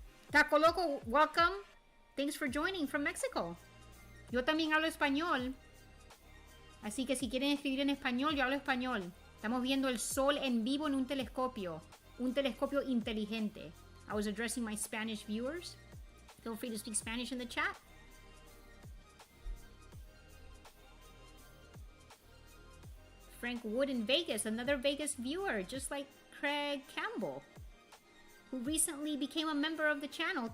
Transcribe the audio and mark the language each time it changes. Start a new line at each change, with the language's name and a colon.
English: Taco Loco, welcome. Thanks for joining from Mexico.
Spanish: Yo también hablo español. Así que si quieren escribir en español, yo hablo español. Estamos viendo el sol en vivo en un telescopio inteligente.
English: I was addressing my Spanish viewers. Feel free to speak Spanish in the chat. Frank Wood in Vegas, another Vegas viewer, just like Craig Campbell, who recently became a member of the channel.